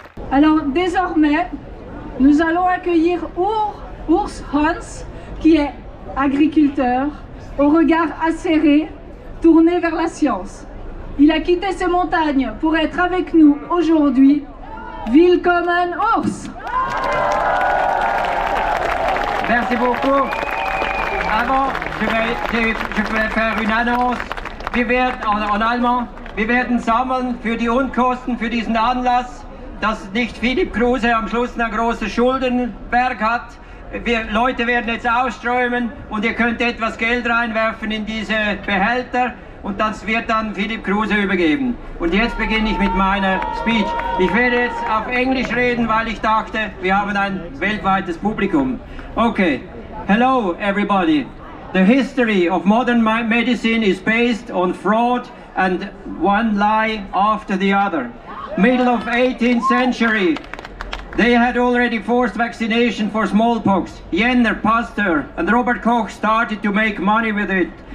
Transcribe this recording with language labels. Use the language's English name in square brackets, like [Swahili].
[French] Alors désormais, nous allons accueillir Urs Hans, qui est agriculteur, au regard acéré, tourné vers la science. Il a quitté ses montagnes pour être avec nous aujourd'hui. [German] Willkommen Urs! [French] Merci beaucoup. Avant, je vais faire une annonce. [German] Wir werden, [French] en allemand, [German] wir werden sammeln für die Unkosten für diesen Anlass, dass nicht Philipp Kruse am Schluss einen großen Schuldenberg hat. Leute werden jetzt ausströmen und ihr könnt etwas Geld reinwerfen in diese Behälter und das wird dann Philipp Kruse übergeben. Und jetzt beginne ich mit meiner Speech. Ich werde jetzt auf Englisch reden, weil ich dachte, wir haben ein weltweites Publikum. [English] Okay, hello everybody. The history of modern medicine is based on fraud and one lie after the other. Middle of 18th century, they had already forced vaccination for smallpox. Jenner, Pasteur and Robert Koch started to make money with it.